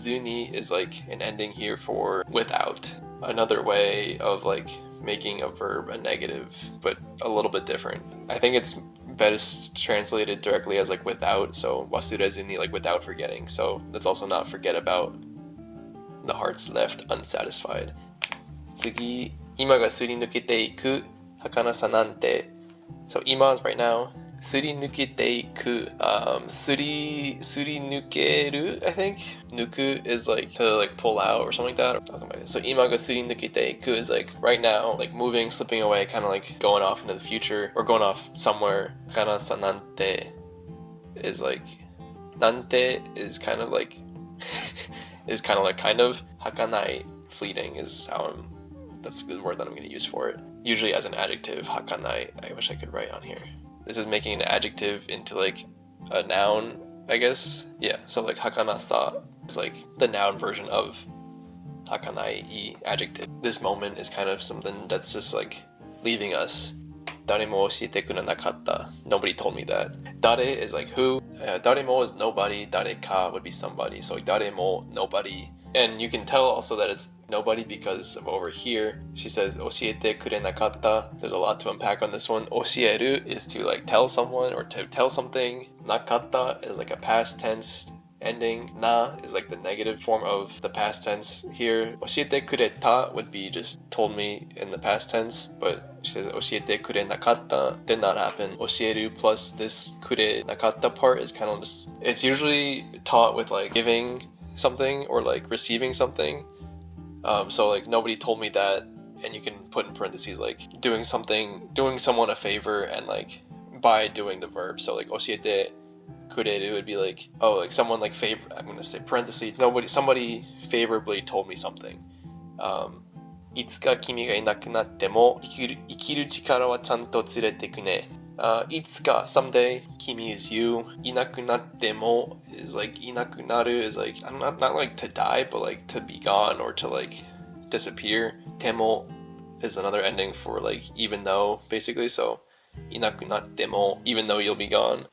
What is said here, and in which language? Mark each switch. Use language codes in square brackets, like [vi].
[en] Zuni is like an ending here for without. Another way of like making a verb a negative, but a little bit different. I think it's best translated directly as like without, so [ja] wasurezu ni, [en] like without forgetting. So that's also not forget about. The heart's left unsatisfied. [ja] 次、今がすり抜けていく儚さなんて. [en] So 今 is right now. すり抜けていく. すり抜ける, I think. 抜く is like to like pull out or something like that. So [ja] 今がすり抜けていく [en] is like right now, like moving, slipping away, kind of like going off into the future or going off somewhere. 儚さなんて is like, なんて is kind of like is kind of like kind of. Hakanai, fleeting, is how that's the word that I'm going to use for it. Usually as an adjective, hakanai, I wish I could write on here. This is making an adjective into like a noun, I guess. Yeah, so like hakanasa is like the noun version of hakanai, adjective. This moment is kind of something that's just like leaving us. [ja] 誰も教えてくれなかった. [en] Nobody told me that. 誰 is like who. 誰も is nobody. 誰か would be somebody. So 誰も nobody. And you can tell also that it's nobody because of over here. She says 教えてくれなかった. There's a lot to unpack on this one. 教える is to like tell someone or to tell something. なかった is like a past tense ending. Na is like the negative form of the past tense here. 教えてくれた would be just told me in the past tense. But she says 教えてくれなかった did not happen. 教える plus this くれなかった part is kind of just, it's usually taught with like giving something or like receiving something. So like nobody told me that, and you can put in parentheses like doing something, doing someone a favor, and like by doing the verb. So like 教えてくれる would be like, oh, like someone like favor, I'm gonna say parentheses, somebody favorably told me something. [ja] いつか君がいなくなっても生きる力はちゃんと連れてくね。 [en] いつか someday 君 is you. いなくなっても is like いなくなる is like not like to die but like to be gone or to like disappear. ても is another ending for like even though basically. So いなくなっても even though you'll be gone.